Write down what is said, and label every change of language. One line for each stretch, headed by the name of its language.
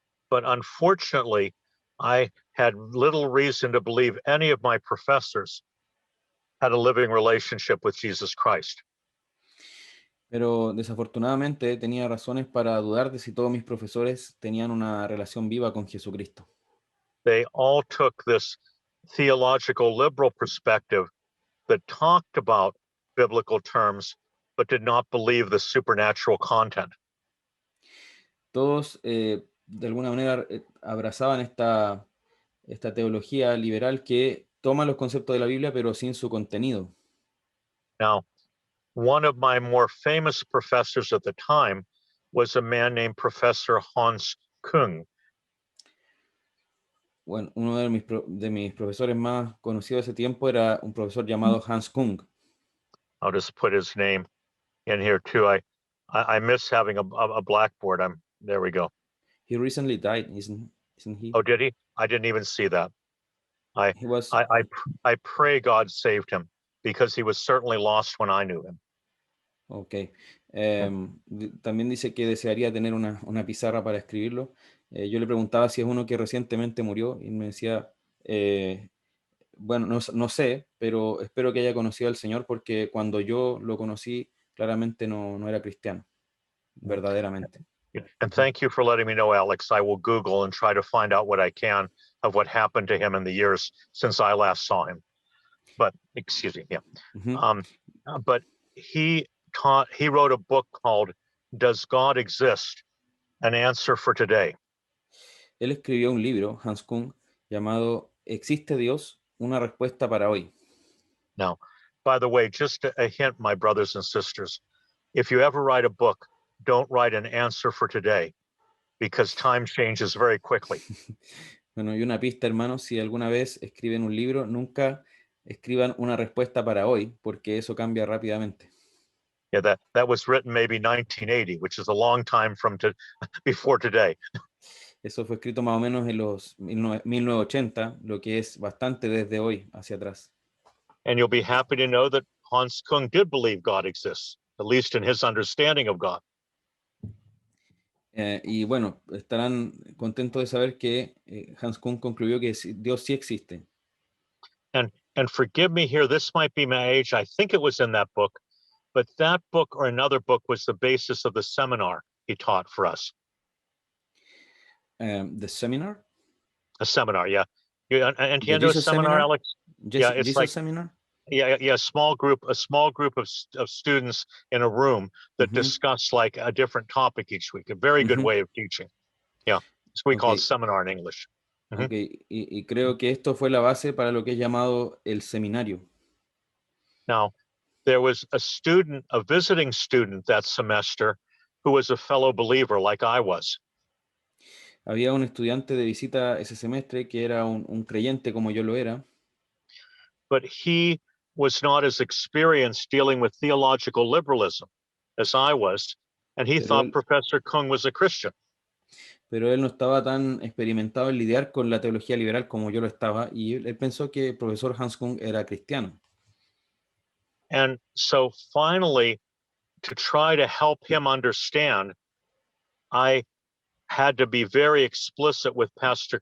English: But unfortunately, I had little reason to believe any of my professors had a living relationship with Jesus Christ.
Spanish: Pero desafortunadamente tenía razones para dudar de si todos mis profesores tenían una relación viva con Jesucristo.
English: They all took this theological liberal perspective that talked about biblical terms, but did not believe the supernatural content.
Spanish: Todos de alguna manera abrazaban esta teología liberal que toma los conceptos de la Biblia, pero sin su contenido.
English: Now, one of my more famous professors at the time was a man named Professor Hans Kung. Bueno, uno de mis profesores más conocidos de ese tiempo era un profesor llamado Hans Kung. I'll just put his name in here too. I miss having a blackboard. There we go. He recently died, isn't he? Oh, did he? I didn't even see that. I pray God saved him because he was certainly lost when I knew him. Ok.
Spanish: También dice que desearía tener una pizarra para escribirlo. Yo le preguntaba si es uno que recientemente murió y me decía, bueno, no sé, pero espero que haya conocido al Señor porque cuando yo lo conocí, claramente no era cristiano, verdaderamente.
English: And thank you for letting me know, Alex. I will Google and try to find out what I can of what happened to him in the years since I last saw him. But, excuse me, yeah. But he wrote a book called Does God Exist? An Answer for Today.
Spanish: Él escribió un libro, Hans Kung, llamado ¿Existe Dios? Una respuesta para hoy.
English: Now, by the way, just a hint, my brothers and sisters, if you ever write a book, don't write an answer for today, because time changes very quickly.
Spanish: Bueno, y una pista, hermanos, si alguna vez escriben un libro, nunca escriban una respuesta para hoy, porque eso cambia rápidamente.
English: Yeah, that was written maybe 1980, which is a long time from before today.
Spanish: Eso fue escrito más o menos en los 1980, lo que es bastante desde hoy hacia atrás.
English: And you'll be happy to know that Hans Kung did believe God exists, at least in his understanding of God.
Spanish: Y bueno, estarán contentos de saber que Hans Kung concluyó que Dios sí existe.
English: And forgive me here, this might be my age. I think it was in that book, but that book or another book was the basis of the seminar he taught for us. The seminar? A seminar, yeah.
Spanish: Entiendo
English: a seminar, Alex? Yeah, it's Jesus like seminar? Yeah, a small group of students in a room that discuss like a different topic each week. A very good way of teaching. Yeah, so we call it seminar in English.
Spanish: Okay, y creo que esto fue la base para lo que es llamado el seminario.
English: Now, there was a visiting student that semester who was a fellow believer like I was.
Spanish: Había un estudiante de visita ese semestre que era un creyente como yo lo era.
English: But he was not as experienced dealing with theological liberalism as I was, and he thought Professor Kung was a Christian.
Spanish: Pero él no estaba tan experimentado en lidiar con la teología liberal como yo lo estaba, y él pensó que el profesor Hans Kung era cristiano.
English: And so finally, to try to help him understand, I had to be very explicit with Dr.